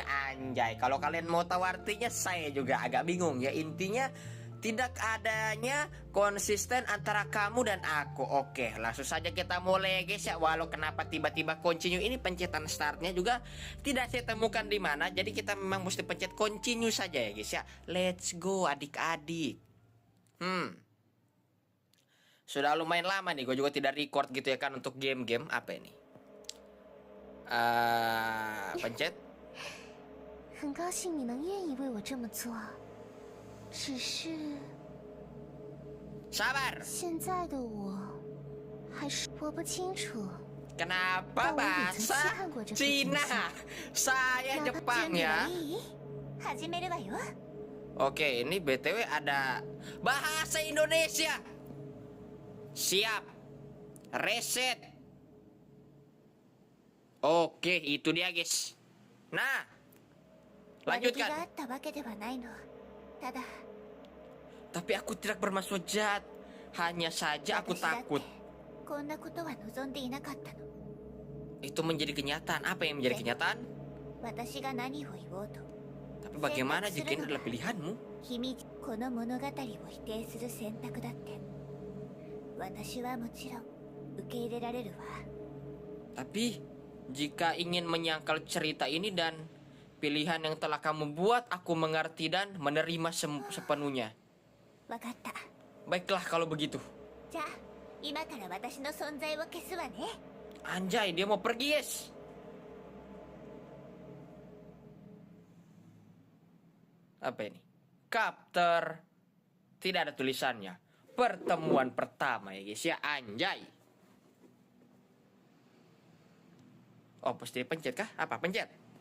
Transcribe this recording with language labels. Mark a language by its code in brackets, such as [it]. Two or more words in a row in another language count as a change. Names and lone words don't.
[id] Anjay, kalau kalian mau tahu artinya saya juga agak bingung ya. Intinya tidak adanya konsisten antara kamu dan aku. Oke, langsung saja kita mulai guys ya. Walau kenapa tiba-tiba continue ini pencetan startnya juga tidak saya temukan di mana. Jadi kita memang mesti pencet continue saja ya guys ya. [en] Let's go adik-adik. [id] Sudah lumayan lama nih gue juga tidak record gitu ya kan untuk game-game. Apa ini? Pencet. [zh] 很高兴你能愿意为我这么做，只是 [id] Sabar. [zh] 现在的我还是我不清楚。 [id] Kenapa bahasa Cina? Saya Jepang ya. [ja] 始めるわよ。 [id] Oke, ini BTW ada bahasa Indonesia. Siap. Reset. Oke, itu dia guys. Nah, [ja] 悪気 [id] lanjutkan. [ja] があったわけではないの。ただ [id] Tapi aku tidak bermaksud jahat. Hanya saja aku [ja] 私だって [id] takut [ja] こんなことは望んでいなかったの。 [id] itu menjadi kenyataan. Apa yang menjadi kenyataan? [ja] 私が何を言おうと [id] Tapi bagaimana jika ini adalah pilihanmu? [ja] 君この物語を否定する選択だって私はもちろん受け入れられるわ。 [id] Tapi jika ingin menyangkal cerita ini dan pilihan yang telah kamu buat, aku mengerti dan menerima sepenuhnya. [ja] わかった。 [id] Baiklah kalau begitu. [ja] じゃあ今から私の存在を消すわね。 [id] Anjay, dia mau pergi yes. Apa ini? Chapter. Tidak ada tulisannya. Pertemuan pertama ya guys ya. Anjay. Oh, pasti pencet kah? Apa pencet?